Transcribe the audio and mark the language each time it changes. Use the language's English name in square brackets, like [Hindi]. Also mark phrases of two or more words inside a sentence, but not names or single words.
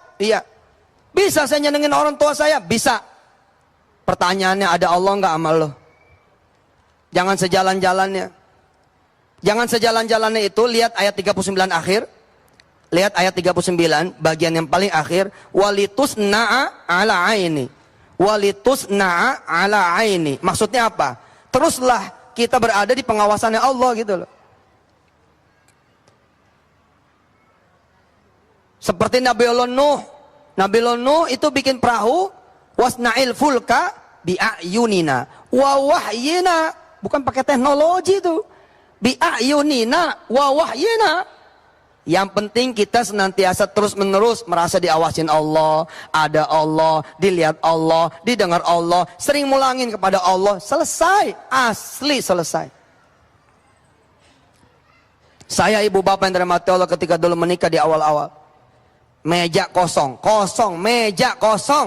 [Indonesian] Iya. Bisa saya nyenengin orang tua saya? Bisa. Pertanyaannya, ada Allah nggak amal lo? Jangan sejalan-jalannya. Jangan sejalan-jalannya itu, lihat ayat 39 akhir. Lihat ayat 39, bagian yang paling akhir. [Arabic] ولتصنع على عيني. ولتصنع على عيني. [Indonesian] Maksudnya apa? Teruslah kita berada di pengawasannya Allah gitu loh. Seperti Nabiullah Nuh. Nabiullah Nuh itu bikin perahu, [Arabic] واصنع الفلك بأعيننا ووحينا. [Indonesian] Bukan pakai teknologi itu. [Arabic] بأعيننا ووحينا. [Indonesian] Yang penting kita senantiasa terus-menerus merasa diawasin Allah, ada Allah, dilihat Allah, didengar Allah, sering mulangin kepada Allah, selesai, asli selesai. Saya ibu bapak yang dirahmati Allah ketika dulu menikah di awal-awal, meja kosong, meja kosong.